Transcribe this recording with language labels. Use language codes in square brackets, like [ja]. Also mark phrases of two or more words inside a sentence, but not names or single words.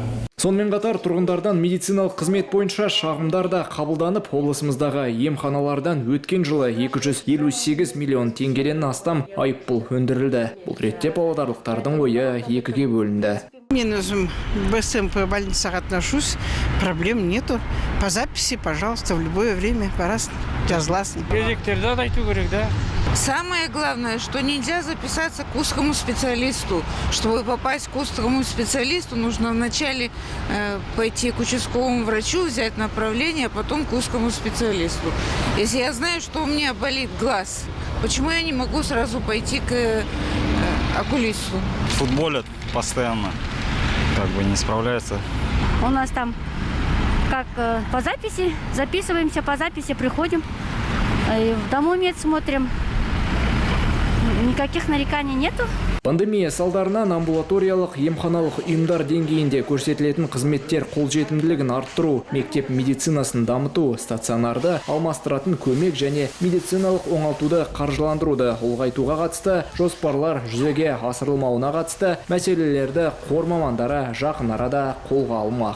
[kk] Сонымен қатар тұрғындардан медициналық қызмет бойынша шағымдар да қабылданып, облысымыздағы емханалардан өткен жылы 258 миллион теңгеден астам айыппұл өндірілді. Бұл ретте павлодарлықтардың ойы екіге бөлінді. Мен өзім [ru] БСМП больницаға отношусь, проблем нету. По записи, пожалуйста, в любое время, пожалуйста, [kk] жазыласың. Кезектерді айту керек, да? [ru] Самое главное, что нельзя записаться к узкому специалисту. Чтобы попасть к узкому специалисту, нужно вначале пойти к участковому врачу, взять направление, а потом к узкому специалисту. Если я знаю, что у меня болит глаз, почему я не могу сразу пойти к окулисту? Футболят постоянно, не справляются. У нас там как по записи, записываемся по записи, приходим, в домомед смотрим. Никаких нареканий нету. [kk] Пандемия салдарынан амбулаториялық емханалық ұйымдар деңгейінде көрсетілетін қызметтер қолжетімділігін арттыру, мектеп медицинасын дамыту, стационарды алмастыратын көмек және медициналық оңалтуды қаржыландыруды ұлғайтуға қатысты жоспарлар жүзеге асырылмауына қатысты мәселелерді қор мамандары жақын арада қолға алмақ.